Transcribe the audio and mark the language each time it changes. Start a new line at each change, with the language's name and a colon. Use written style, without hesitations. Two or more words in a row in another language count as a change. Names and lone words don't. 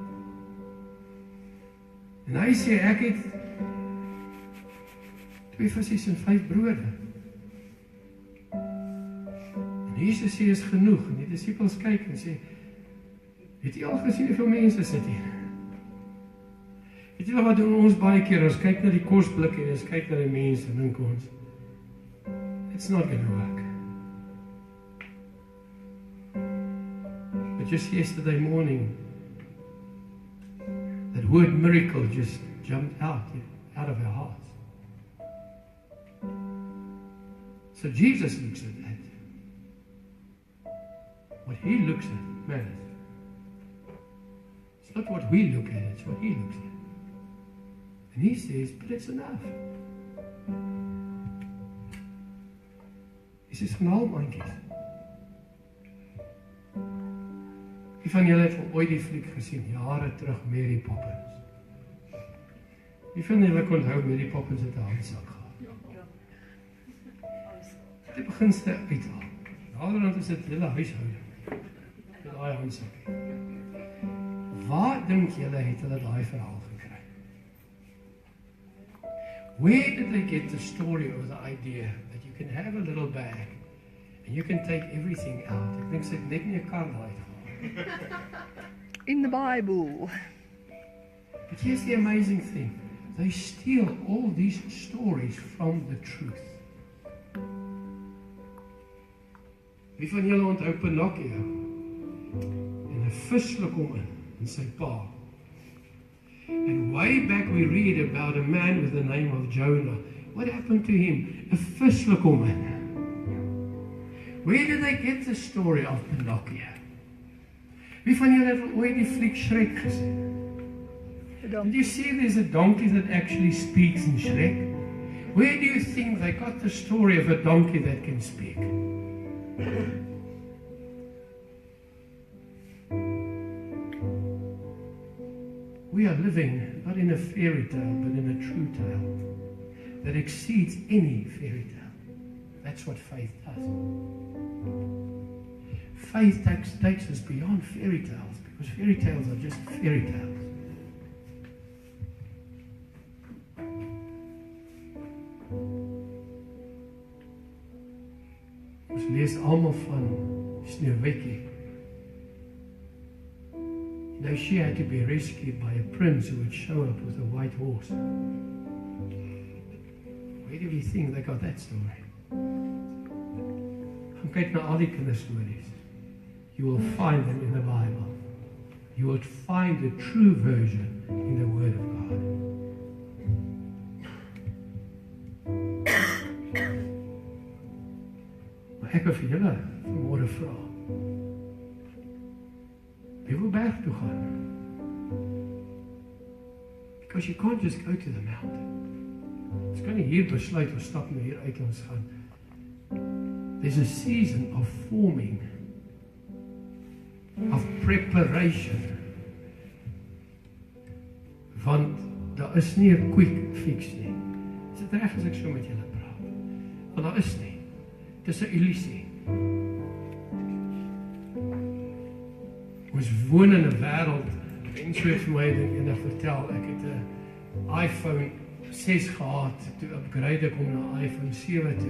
Afrikaans: En hy sê, ek het 2 visse en 5 brode. Jesus sê is genoeg, en die disippels kyk en sê, het jy al gesien hoeveel mense sit hier? Weet jy wat doen ons baie keer, ons kyk na die kosblik en ons kyk na die mense, en dink ons,
English: it's not gonna work. But just yesterday morning, that word miracle just jumped out of our hearts. So Jesus looks at that. What He looks at matters. It's not what we look at, it's what He looks at. And He says, but it's enough.
Afrikaans: Hy sê, genaal mandjies. Wie van julle het al ooit die fliek gesien, jare terug, Mary Poppins? Wie van julle kon onthou Mary Poppins het 'n handsak gehad? Dit begin sy uithaal. Naderhand is dit hele huishouding. Daai handsak. Waar dink julle het hulle daai verhaal gekry?
English: Where did they get the story or the idea that you can have a little bag and you can take everything out?
Afrikaans: Ek dink sy het net nie 'n kar daai gehad.
English: In the Bible. But here's the amazing thing. They steal all these stories from the truth.
Afrikaans: Wie van julle onthou Pinocchio? En 'n vislik hom in sy pa.
English: And way back we read about a man with the name of Jonah. What happened to him?
Afrikaans: 'n vislik hom in.
English: Where did they get the story of Pinocchio?
Afrikaans: Wie van julle het ooit die fliek Shrek gesien?
English: Did you see there's a donkey that actually speaks in Shrek? Where do you think they got the story of a donkey that can speak? We are living not in a fairy tale, but in a true tale that exceeds any fairy tale. That's what faith does. Faith takes us beyond fairy tales, because fairy tales are just fairy tales.
Afrikaans: Ons lees almal van Sneeuwwitjie.
English: Now she had to be rescued by a prince who would show up with a white horse. Where do we think they got that story?
Afrikaans: Gaan kyk na al die kinderstories.
English: You will find them in the Bible. You will find the true version in the Word of God.
Afrikaans: Maar ek wil vir julle vanmôre vra. Wie wil berg toe gaan?
English: Because you can't just go to the mountain.
Afrikaans: Ons kan nie hier besluit, ons stap nou hier uit en ons gaan.
English: There's a season of forming, of preparation.
Afrikaans: Want daar is nie 'n
English: quick fix
Afrikaans: nie. Is dit reg as ek so met julle praat? Want daar is nie. Dit is 'n illusie. Ons woon in 'n wêreld, en so het vir my eendag vertel, ek het 'n iPhone 6 gehad, toe upgrade ek hom na iPhone 7 toe.